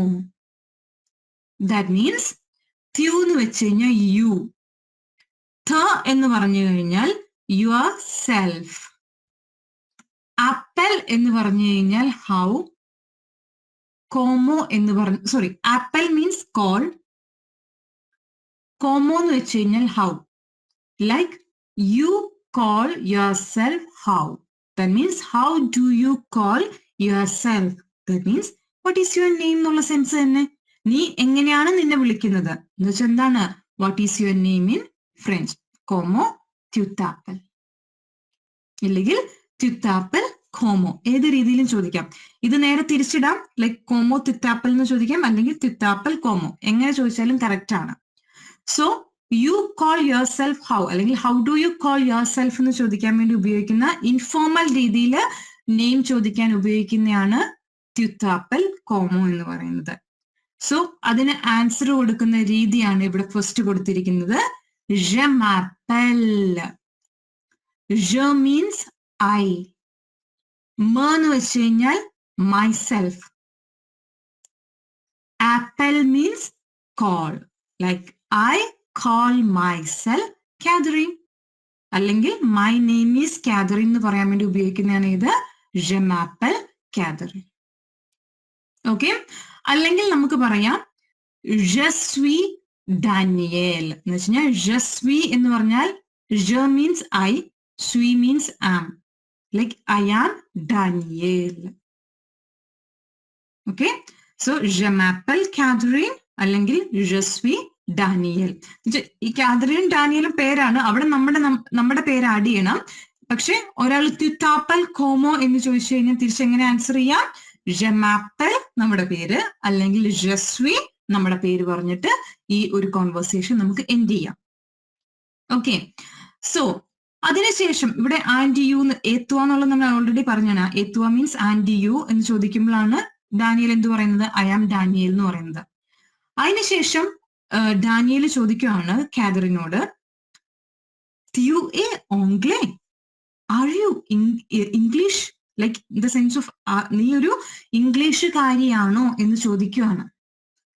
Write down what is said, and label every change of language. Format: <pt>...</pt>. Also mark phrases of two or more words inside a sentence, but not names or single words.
<en>that means</en> <ml>ത്യു എന്ന് വെച്ച് കഴിഞ്ഞാൽ യു, ത എന്ന് പറഞ്ഞു കഴിഞ്ഞാൽ</ml> <en>your self,</en> <ml>ആപ്പൽ എന്ന് പറഞ്ഞു കഴിഞ്ഞാൽ ഹൗ, കോമോ എന്ന് പറഞ്ഞു ആപ്പൽ</ml> <en>means call,</en> <ml>കോമോ എന്ന് വെച്ച് കഴിഞ്ഞാൽ ഹൗ.</ml> <en>like you call your self how. that means how do you call your self. that means what is your name</en> <ml>എന്നുള്ള സെൻസ് തന്നെ. നീ എങ്ങനെയാണ് നിന്നെ വിളിക്കുന്നത് എന്ന് വെച്ചാൽ എന്താണ്?</ml> <en>what is your name in French?</en> <fr>comment tu t'appelles, ഇല്ലെങ്കിൽ tu t'appelles comment.</fr> <ml>ഏത് രീതിയിലും ചോദിക്കാം. ഇത് നേരെ തിരിച്ചിടാം, ലൈക്ക്</ml> <fr>comment tu t'appelles</fr> <ml>എന്ന് ചോദിക്കാം, അല്ലെങ്കിൽ</ml> <fr>tu t'appelles comment,</fr> <ml>എങ്ങനെ ചോദിച്ചാലും കറക്റ്റ് ആണ്.</ml> <en>so you call your self how,</en> <ml>അല്ലെങ്കിൽ</ml> <en>how do you call your self</en> <ml>എന്ന് ചോദിക്കാൻ വേണ്ടി ഉപയോഗിക്കുന്ന ഇൻഫോർമൽ രീതിയിൽ നെയിം ചോദിക്കാൻ ഉപയോഗിക്കുന്നതാണ്</ml> <fr>tu t'appelles comment</fr> <ml>എന്ന് പറയുന്നത്. സോ അതിന് ആൻസർ കൊടുക്കുന്ന രീതിയാണ് ഇവിടെ ഫസ്റ്റ് കൊടുത്തിരിക്കുന്നത്.</ml> <fr>Je m'appelle.</fr> <en>Je means I.</en> <ml>Me എന്ന് വെച്ച് കഴിഞ്ഞാൽ myself.</ml> <en>Apple means call. Like I call myself Catherine.</en> <ml>അല്ലെങ്കിൽ</ml> <en>my name is Catherine</en> <ml>എന്ന് പറയാൻ വേണ്ടി ഉപയോഗിക്കുന്നതാണ് ഇത്</ml> <fr>Je m'appelle Catherine.</fr> <ml>ഓക്കെ, അല്ലെങ്കിൽ നമുക്ക് പറയാം</ml> <fr>Je suis Daniel</fr> <ml>എന്ന് വെച്ച് കഴിഞ്ഞാൽ</ml> <fr>je suis</fr> <ml>എന്ന് പറഞ്ഞാൽ</ml> <en>je means I, suis means am. Like I am Daniel. Okay, so</en> <fr>je m'appelle Catherine</fr> <en>അല്ലെങ്കിൽ</en> <fr>je suis Daniel.</fr> <ml>ഈ കാതറിനും ഡാനിയലും പേരാണ്, അവിടെ നമ്മുടെ പേര് ആഡ് ചെയ്യണം. പക്ഷെ ഒരാൾ</ml> <fr>tu t'appelles comment</fr> <ml>എന്ന് ചോദിച്ചു കഴിഞ്ഞാൽ തിരിച്ചെങ്ങനെ ആൻസർ ചെയ്യാം?</ml> <fr>je m'appelle</fr> <ml>നമ്മുടെ പേര്, അല്ലെങ്കിൽ</ml> <fr>je suis</fr> <ml>നമ്മുടെ പേര് പറഞ്ഞിട്ട് ഈ ഒരു കോൺവെർസേഷൻ നമുക്ക് എൻഡ് ചെയ്യാം. ഓക്കെ, സോ അതിനുശേഷം ഇവിടെ</ml> <en>and you</en> <ml>ഏത്തുവ എന്നുള്ളത് നമ്മൾ ഓൾറെഡി പറഞ്ഞാണ്. ഏത്തുവ</ml> <en>means and you</en> <ml>എന്ന് ചോദിക്കുമ്പോഴാണ് ഡാനിയൽ എന്ത് പറയുന്നത്?</ml> <en>I am Daniel</en> <ml>എന്ന് പറയുന്നത്. അതിനുശേഷം ഡാനിയൽ ചോദിക്കുകയാണ് കാതറിനോട്</ml> <fr>tu es anglais,</fr> <en>are you English, like in the sense of</en> <ml>നീ ഒരു ഇംഗ്ലീഷുകാരിയാണോ എന്ന് ചോദിക്കുകയാണ്.</ml>